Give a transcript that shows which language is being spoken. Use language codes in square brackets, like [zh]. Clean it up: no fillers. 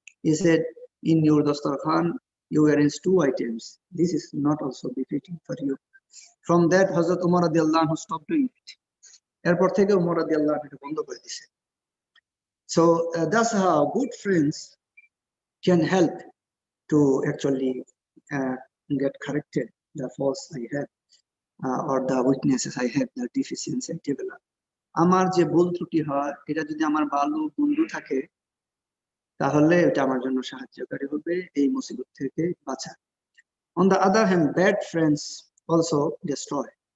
[en] He said, in your dastarkhan, you arrange two items. This is not also befitting for you. From that, Hazrat Umar radiallahu anhu stopped doing it. [bn] এরপর থেকে উমর রাদিয়াল্লাহু আনহু এটা বন্ধ করে দিয়েছে। [en] So that's how good friends can help to actually get corrected the faults I have or the weaknesses I have, the deficiency I develop. [bn] আমার যে ভুল ত্রুটি হয় এটা যদি আমার ভালো বন্ধু থাকে তাহলে এটা আমার জন্য সাহায্যকারী হবে এই মুসিবত থেকে বাঁচা। [en] On the other hand, bad friends also destroy.